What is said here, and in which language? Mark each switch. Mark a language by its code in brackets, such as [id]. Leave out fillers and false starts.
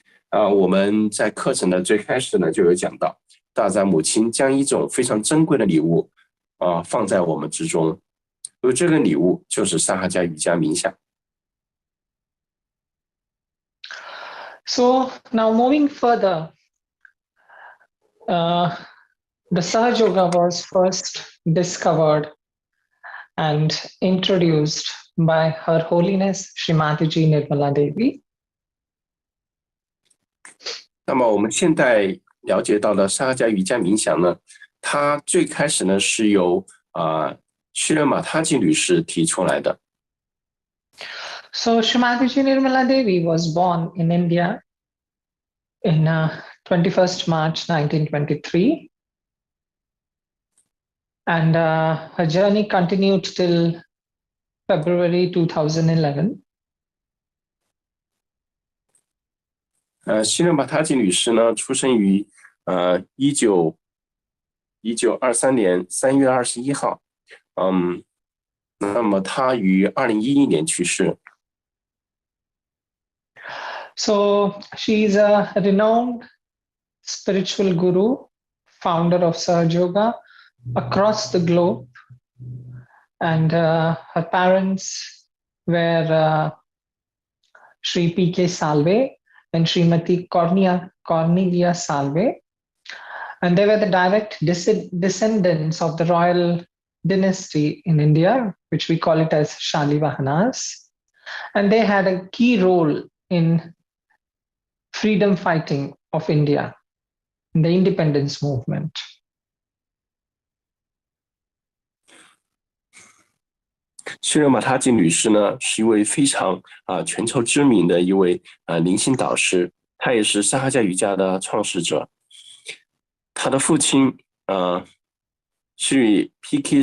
[zh] 我们在课程的最开始呢就有讲到，大自然母亲将一种非常珍贵的礼物放在我们之中，而这个礼物就是沙哈加瑜伽冥想。 [en] So now moving further, the Sahaj Yoga was first discovered and introduced by Her Holiness Srimatiji Nirmala Devi. [zh] 那么我们现在了解到的沙哈加瑜伽冥想呢，它最开始呢是由须仁玛他吉女士提出来的。 [en] So Srimatiji Nirmala Devi was born in India in 21st March 1923, and her journey continued till February 2011. [zh] 须仁玛他吉女士呢，出生于1923年3月21号，那么她于2011年去世。 [en] So she is a renowned spiritual guru founder of Sahaja Yoga across the globe. And her parents were Sri P.K. Salve and Srimati Cornelia Salve. And they were the direct descendants of the royal dynasty in India, which we call it as Shalivahanas. And they had a key role in freedom fighting of India, in the independence movement. [zh] 希热玛他吉女士呢，是一位非常全球知名的一位灵性导师，她也是萨哈迦瑜伽的创始者。她的父亲是 P.K.